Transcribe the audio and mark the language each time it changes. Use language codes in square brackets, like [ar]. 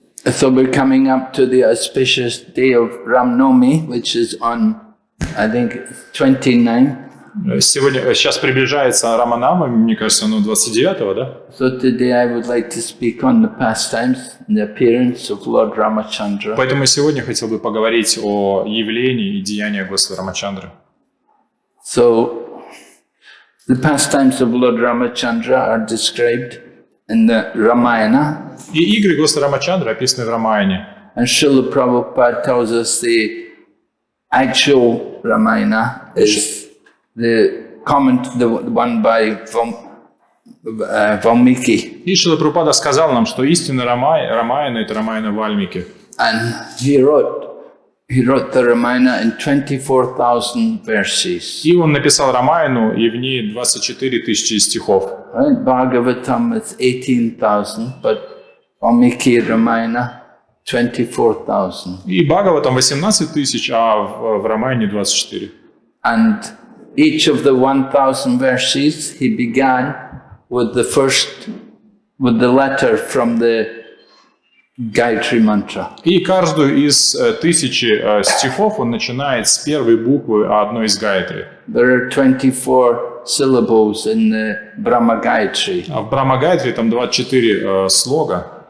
[en] So we're coming up to the auspicious day of Ram Navami, which is on, I think, 29. [ru] Сейчас приближается Раманама, мне кажется, оно 29-го, да? [en] So today I would like to speak on the pastimes and the appearance of Lord Ramachandra. [ru] Поэтому сегодня хотел бы поговорить о явлении и деяниях Господа Рамачандры. [en] So the pastimes of Lord Ramachandra are described in the Ramayana. [ru] И игры Господа Рамачандры описаны в Рамаяне. [en] And Srila Prabhupada tells us the actual Ramayana is the one by Valmiki. [ru] И Шрила Прабхупада сказал нам, что истинно Рамаяна — это Рамаяна Вальмики. [en] And he wrote the Ramayana in 24,000 verses. [ru] И он написал Рамаяну, и в ней 24 тысячи стихов. [en] Right? Bhagavatam is 18,000, but Valmiki Ramayana 24,000. [ru] И Бхагаватам 18 тысяч, а в Рамаяне 24. [en] And each of the 1,000 verses, he began with the letter from the Gayatri Mantra. [ru] И каждую из 1000 стихов он начинает с первой буквы одной из Гайатри. [en] There are 24 syllables in the Brahma Gayatri. [ru] А в Брахма Гайатри там 24 слога.